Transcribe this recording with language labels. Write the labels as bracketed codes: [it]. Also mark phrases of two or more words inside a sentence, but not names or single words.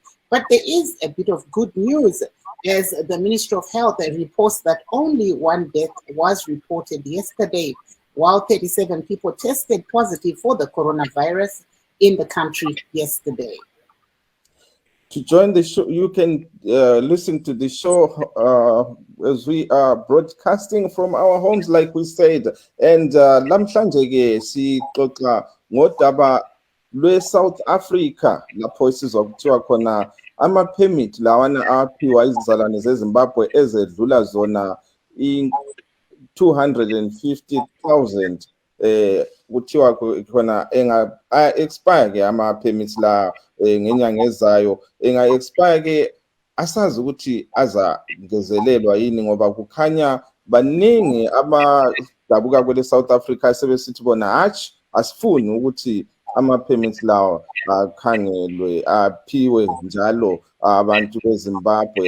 [en] But there is a bit of good news, as the Ministry of Health reports that only one death was reported yesterday, while 37 people tested positive for the coronavirus in the country yesterday. To join the show, you can listen to the show as we are broadcasting from our homes, like we said. [nd] And lamhlanje sixoxa ngodaba lwe-South Africa lapho sizokuthiwa khona ama-permit lawana aphiwa izizalwane zeZimbabwe ezedlula zona 250,000 kuthiwa khona expire ke ama-permits la ngenyanga ezayo expire ke asazi ukuthi azangezelelwa yini, ngoba kukhanya baningi abadabuka kwele South Africa sebesithi bona hatshi asifuni ukuthi ama-permits lawo akhangelwe aphiwe njalo abantu beZimbabwe.